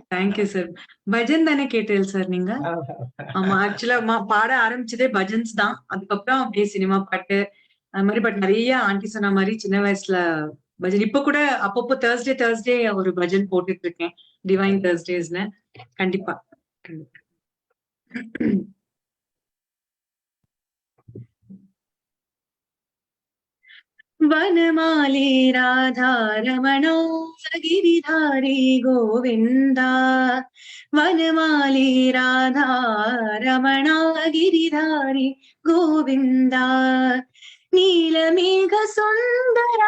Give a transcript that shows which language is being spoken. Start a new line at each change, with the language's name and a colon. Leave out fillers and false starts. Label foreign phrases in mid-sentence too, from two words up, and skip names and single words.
English: thank you sir.
Tamil: பஜன் தானே கேட்டேன் சார் நீங்க? ஆமா, ஆக்சுவலா பாட ஆரம்பிச்சதே பஜன்ஸ் தான். அதுக்கப்புறம் அப்படியே சினிமா பாட்டு அது மாதிரி. பட் நிறைய ஆண்டி சொன்ன மாதிரி சின்ன வயசுல பஜன். இப்ப கூட அப்பப்போ தேர்ஸ்டே ஒரு பஜன் போட்டுட்டு இருக்கேன்,
English: divine Thursdays.
Tamil: கண்டிப்பா.
Sanskrit: वनमाली राधा रमणा गिरिधारी गोविंदा, वनमाली राधा रमणा गिरिधारी गोविंदा, नीलमेघ सुंदरा